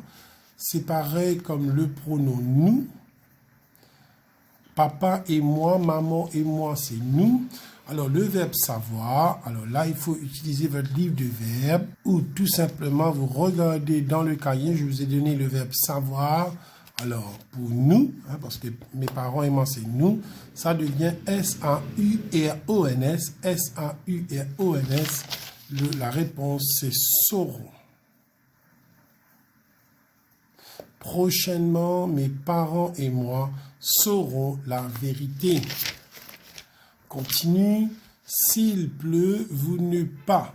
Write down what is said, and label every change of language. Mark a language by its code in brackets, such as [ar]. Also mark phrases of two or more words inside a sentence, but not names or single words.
[fr] C'est pareil comme le pronom nous. Papa et moi, maman et moi, c'est nous. Alors, le verbe savoir, alors là, il faut utiliser votre livre de verbes ou tout simplement, vous regardez dans le cahier, je vous ai donné le verbe savoir. Alors, pour nous, hein, parce que mes parents et moi, c'est nous, ça devient S-A-U-R-O-N-S. S-A-U-R-O-N-S. La réponse, c'est sauront. Prochainement, mes parents et moi sauront la vérité. Continue. S'il pleut, vous ne pas.